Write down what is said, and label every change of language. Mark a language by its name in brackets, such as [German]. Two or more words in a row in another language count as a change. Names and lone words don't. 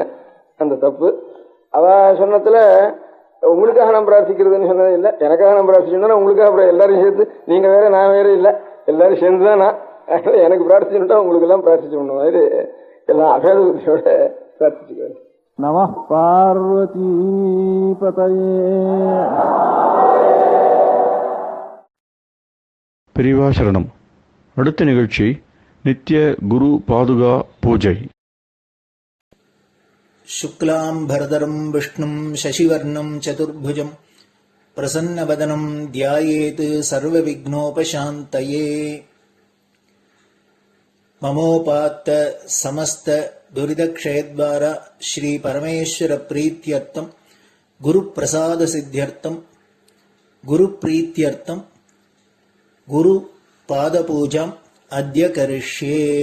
[Tamil] அந்த தப்பு அவ சொன்னதுல உங்களுக்காக நான் பிரார்த்திக்கிறதுன்னு சொன்னது இல்லை, எனக்காக நான் பிரார்த்திச்சோம்னா உங்களுக்காக அப்புறம் எல்லாரும் சேர்த்து நீங்க வேற நான் வேற இல்லை, எல்லாரும் சேர்ந்துதான் நான் எனக்கு பிரார்த்திச்சுட்டா உங்களுக்கு எல்லாம் பிரார்த்திச்சு பண்ண மாதிரி எல்லாம் அபேத புத்தியோட பிரார்த்திச்சுக்குவேன். [Sanskrit] नम पार्वती पतये. [Tamil] பெரியவா சரணம். அடுத்த நிகழ்ச்சி நித்திய குரு பாதுகா பூஜை. [Sanskrit] शुक्लाम्भरधरम् विष्णुम् शशिवर्णम् चतुर्भुजम् प्रसन्नवदनम् ध्यायेत् सर्वविघ्नोपशान्तये. ममोपात्त समस्त दुरितक्षयद्वारा श्रीपरमेश्वरप्रीत्यर्थम् गुरुप्रसादसिद्ध्यर्थम् गुरुप्रीत्यर्थम् गुरुपादपूजाम् अद्य करिष्ये.